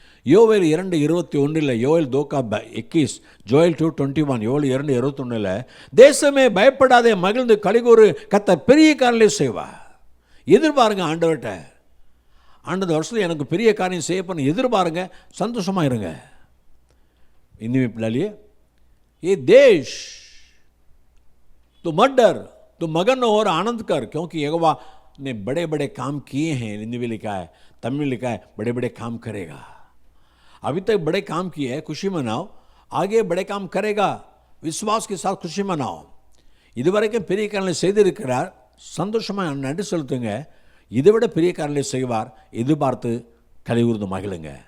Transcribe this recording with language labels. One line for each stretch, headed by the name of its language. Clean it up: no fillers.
Tamil: யோவேல் 2:21, யோவேல் 2:21, ஜோயல் 2:21, யோவேல் 2:21, தேசமே பயப்படாதே, மகிழ்ந்து களிகூறு, கர்த்தர் பெரிய காரியங்களை செய்வார். எதிர்பாருங்க ஆண்டவர்கிட்ட, ஆண்டவர் வருஷத்தில் எனக்கு பெரிய காரியம் செய்ய பண்ண எதிர்பாருங்க, சந்தோஷமா இருங்க.
Hindi: इनमें पिलालिए ये देश तो मत डर, तो मगन और आनंद कर, क्योंकि यहोवा ने बड़े बड़े काम किए हैं. हिंदी में लिखा है, तमिल में लिखा है, बड़े बड़े काम करेगा. अभी तक बड़े काम किए हैं, खुशी मनाओ. आगे बड़े काम करेगा, विश्वास के साथ खुशी मनाओ.
Tamil: இதுவரைக்கும் பெரிய காரியங்களை செய்திருக்கிறார், சந்தோஷமாக நன்றி செலுத்துங்க. இதை விட பெரிய காரியங்களை செய்வார், எதிர்பார்த்து கலிவுறுந்து மகிழுங்க.